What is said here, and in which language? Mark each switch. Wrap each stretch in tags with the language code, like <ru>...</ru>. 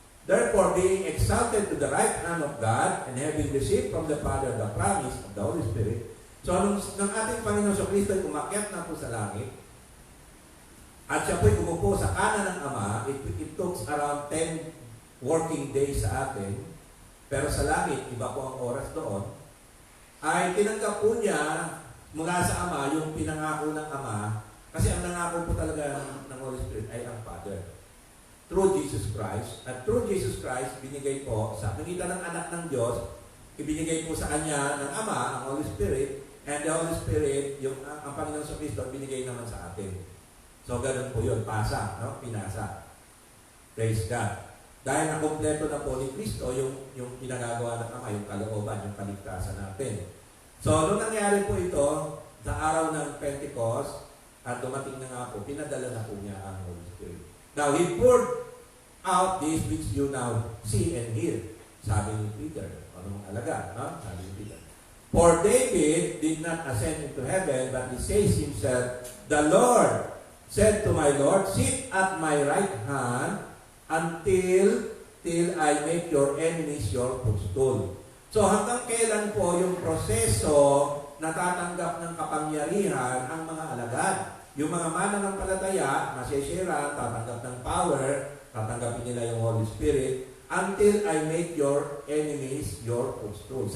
<en>Therefore, being exalted to the right hand of God, and having received from the Father the promise of the Holy Spirit.</en> <tl>So, nung ating Panginoon sa Kristo ay umakyat na po sa langit, at siya po'y umupo sa kanan ng Ama,</tl> <en>it took around 10 working days</en> <tl>sa atin, pero sa langit, iba po ang oras doon, ay tinanggap po niya mula sa Ama yung pinangako ng Ama, kasi ang nangako po talaga ng Holy Spirit ay ang Father. Through Jesus Christ. At through Jesus Christ, binigay po sa pangita ng anak ng Diyos, ibinigay po sa Kanya ng Ama, ang Holy Spirit, and the Holy Spirit, ang Panginoon sa Kristo, binigay naman sa atin. So, ganun po yun. Pasa, no? Pinasa. Praise God. Dahil nakompleto na po ni Kristo yung pinagagawa ng Ama, yung kalooban, yung kaligtasan natin. So, nung nangyari po ito, sa araw ng Pentecost, at dumating na nga po, pinadala na po niya ang Holy Spirit.</tl> <en>Now, He poured out this which you now see and hear.</en> <tl>Sabi ni Peter. Anong alaga? No? Sabi ni Peter.</tl> <en>For David did not ascend into heaven, but he says himself, the Lord said to my Lord, sit at my right hand until I make your enemies your footstool.</en> <tl>So hanggang kailan po yung proseso natatanggap ng kapangyarihan ang mga alagad? Yung mga mananampalataya, masishira, tatanggap ng power, tatanggapin nila yung Holy Spirit,</tl> <en>until I make your enemies your footstool.</en>